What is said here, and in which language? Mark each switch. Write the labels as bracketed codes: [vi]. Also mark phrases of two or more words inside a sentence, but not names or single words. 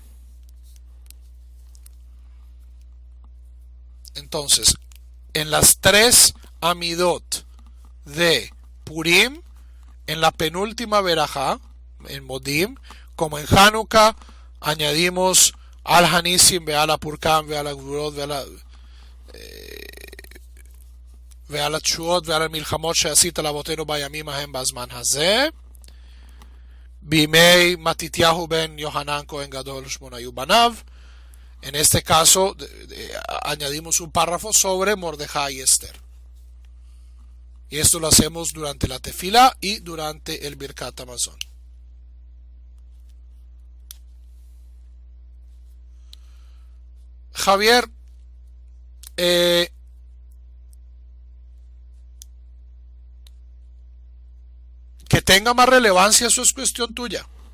[es] Entonces, en las 3 Amidot de Purim, en la penúltima verajá, en Modim, como en Hanukkah, añadimos [he] על הניסים, ועל הפורקן, ועל הגבורות, ועל התשועות, ועל המלחמות שעשית לאבותינו בימים ההם בזמן הזה, בימי מתתיהו בן יוחנן כהן גדול חשמונאי ובניו. [es] En este caso añadimos un párrafo sobre Mordejai y Esther. Y esto lo hacemos durante la tefila y durante el Birkat Hamazon. Javier, que tenga más relevancia, eso es cuestión tuya.